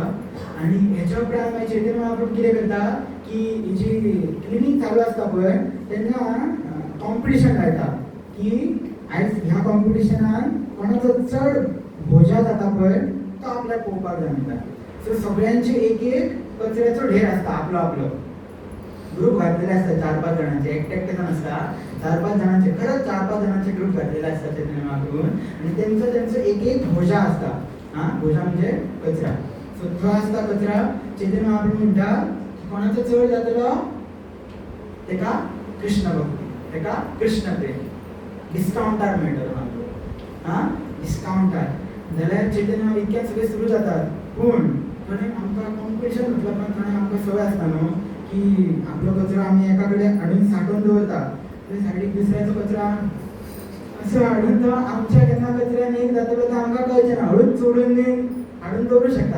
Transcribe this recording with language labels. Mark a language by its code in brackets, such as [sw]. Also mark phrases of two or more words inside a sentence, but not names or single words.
[kok] आनी हेच्या उपरांत मागीर चैतन्य महाप्रभू कितें करता की ही जी क्लिनिंग चालू आसता पळय तेन्ना कॉम्पिटिशन लायता की आयज ह्या कॉम्पिटिशनान कोणाचो चड भोजा जाता पळय तो आपल्याक पळोवपाक जाय म्हणटा. सो सगळ्यांचे एक एक कचऱ्याचो ढेर आसता आपलो आपलो ग्रुप घातलेले असतात 4-5 जणांचे एकटे नासता 4-5 जणांचे खरंच 4-5 जणांचे ग्रुप घातलेले असतात चैतन्य महाप्रभून आणि त्यांचं एक एक भोजा असता. भोजा म्हणजे कचरा. सो तो असता कचरा. चैतन्य महाप्रभू म्हणटा कोणाचो चड जातलो तेका कृष्ण भक्ती तेका कृष्ण प्रेम डिस्काउंटार मेळटलो महाप्रभू डिस्काउंटार. जाल्यार चैतन्य इतक्यात सगळे सुरू जातात. पूण थोडे आमकां कॉम्पिटिशन म्हटलं पण थोडे आमकां संवय आसता न्हू की आपलो कचरो आमी एका कडेन हाडून सांठोवन दवरता. सायडीक दुसऱ्याचो कचरो असो हाडून तो आमच्या केन्ना कचऱ्यान एक जातलो तो आमकां कळचें ना हळूच चोडून हाडून दवरूं शकता.